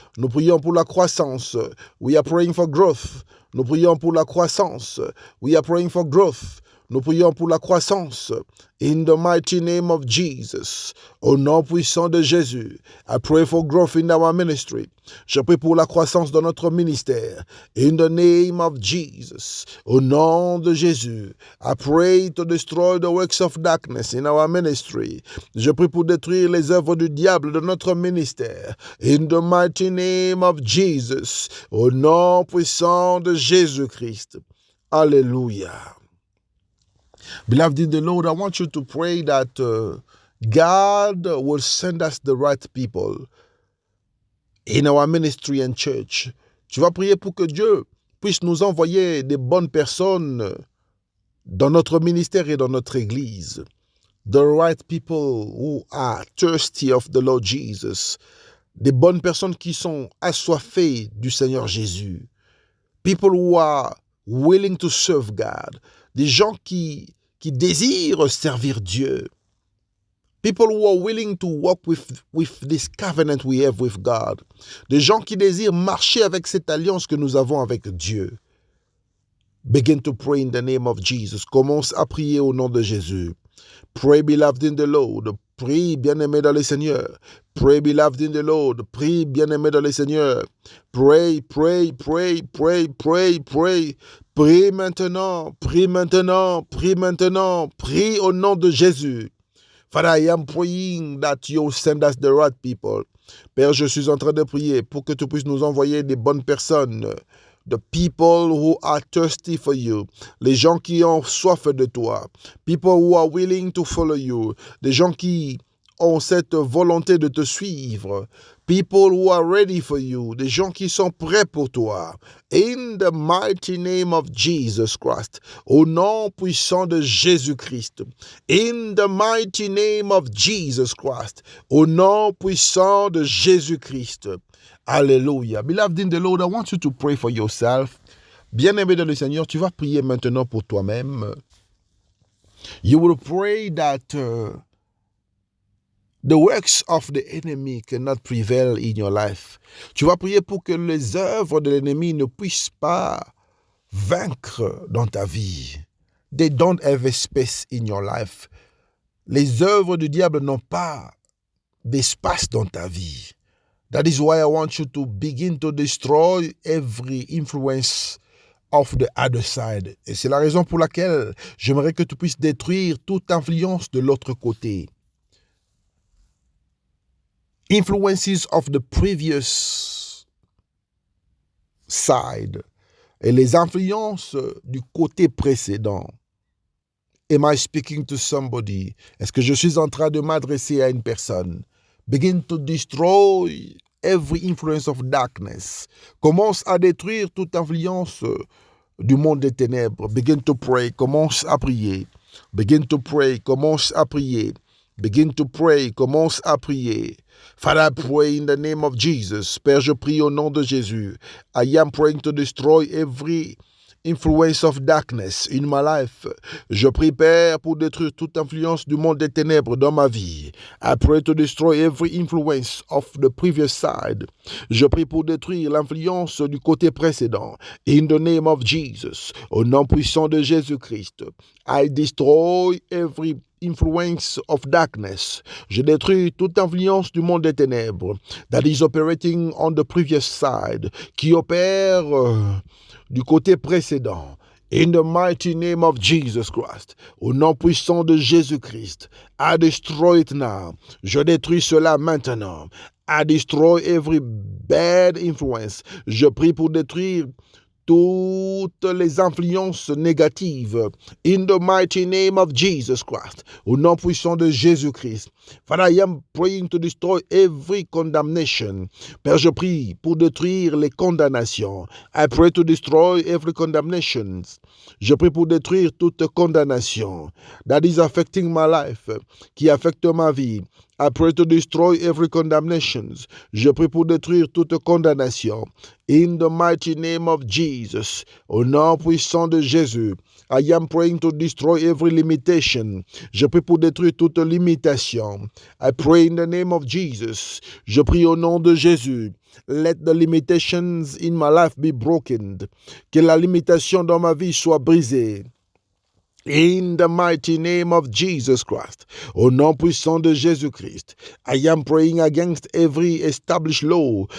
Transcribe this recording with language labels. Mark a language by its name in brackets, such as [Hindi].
[French] Nous prions pour la croissance. [English] We are praying for growth. [French] Nous prions pour la croissance. We are praying for growth. Nous prions pour la croissance. [English] In the mighty name of Jesus. [French] Au nom puissant de Jésus. [English] I pray for growth in our ministry. [French] Je prie pour la croissance dans notre ministère. [English] In the name of Jesus. [French] Au nom de Jésus. [English] I pray to destroy the works of darkness in our ministry. [French] Je prie pour détruire les œuvres du diable de notre ministère. [English] In the mighty name of Jesus. [French] Au nom puissant de Jésus-Christ. Alléluia. [English] Beloved in the Lord, I want you to pray that God will send us the right people in our ministry and church. [French] Tu vas prier pour que Dieu puisse nous envoyer des bonnes personnes dans notre ministère et dans notre église. [English] The right people who are thirsty of the Lord Jesus. [French] Des bonnes personnes qui sont assoiffées du Seigneur Jésus. [English] People who are willing to serve God. [French] Des gens qui désirent servir Dieu. [English] People who are willing to walk with this covenant we have with God. [French] Des gens qui désirent marcher avec cette alliance que nous avons avec Dieu. [English] Begin to pray in the name of Jesus. [French] Commence à prier au nom de Jésus. [English] Pray, beloved in the Lord. [French] Prie, bien-aimé dans le Seigneur. [English] Pray, beloved in the Lord. [French] Prie, bien-aimé dans le Seigneur. [English] Pray, pray, pray, pray, pray, pray. [French] Prie maintenant, prie maintenant, prie maintenant. Prie au nom de Jésus. [English] Father, I am praying that you send us the right people. [French] Père, je suis en train de prier pour que tu puisses nous envoyer des bonnes personnes. [English] The people who are thirsty for you. [French] Les gens qui ont soif de toi. [English] People who are willing to follow you. [French] Des gens qui ont cette volonté de te suivre. [English] People who are ready for you. [French] Des gens qui sont prêts pour toi. [English] In the mighty name of Jesus Christ. [French] Au nom puissant de Jésus-Christ. [English] In the mighty name of Jesus Christ. [French] Au nom puissant de Jésus-Christ. [English] Hallelujah. Beloved in the Lord, I want you to pray for yourself. [French] Bien-aimé dans le Seigneur, tu vas prier maintenant pour toi-même. [English] You will pray that the works of the enemy cannot prevail in your life. [French] Tu vas prier pour que les œuvres de l'ennemi ne puissent pas vaincre dans ta vie. [English] They don't have a space in your life. [French] Les œuvres du diable n'ont pas d'espace dans ta vie. [English] That is why I want you to begin to destroy every influence of the other side. [French] Et c'est la raison pour laquelle j'aimerais que tu puisses détruire toute influence de l'autre côté. [English] Influences of the previous side. [French] Et les influences du côté précédent. [English] Am I speaking to somebody? [French] Est-ce que je suis en train de m'adresser à une personne? [English] Begin to destroy every influence of darkness. [French] Commence à détruire toute influence du monde des ténèbres. [English] Begin to pray. [French] Commence à prier. [English] Begin to pray. [French] Commence à prier. [English] Begin to pray. [French] Commence à prier. [English] Father, I pray in the name of Jesus. [French] Père, je prie au nom de Jésus. [English] I am praying to destroy every influence of darkness in my life. [French] Je prie, Père, pour détruire toute influence du monde des ténèbres dans ma vie. [English] I pray to destroy every influence of the previous side. [French] Je prie pour détruire l'influence du côté précédent. [English] In the name of Jesus. [French] Au nom puissant de Jésus-Christ. [English] I destroy every influence of darkness. [French] Je détruis toute influence du monde des ténèbres [English] that is operating on the previous side, [French] qui opère du côté précédent. [English] In the mighty name of Jesus Christ. [French] Au nom puissant de Jésus-Christ. [English] I destroy it now. [French] Je détruis cela maintenant. [English] I destroy every bad influence. [French] Je prie pour détruire toutes les influences négatives. [English] In the mighty name of Jesus Christ. [French] Au nom puissant de Jésus-Christ. [English] Father, I am praying to destroy every condemnation. [French] Père, je prie pour détruire les condamnations. [English] I pray to destroy every condemnation. [French] Je prie pour détruire toute condamnation [English] that is affecting my life, [French] qui affecte ma vie. [English] I pray to destroy every condemnation. [French] Je prie pour détruire toute condamnation. [English] In the mighty name of Jesus. [French] Au nom puissant de Jésus. [English] I am praying to destroy every limitation. [French] Je prie pour détruire toute limitation. [English] I pray in the name of Jesus. [French] Je prie au nom de Jésus. [English] Let the limitations in my life be broken. [French] Que la limitation dans ma vie soit brisée. [English] In the mighty name of Jesus Christ, [French] au nom puissant de Jésus-Christ, [English] I am praying against every established law.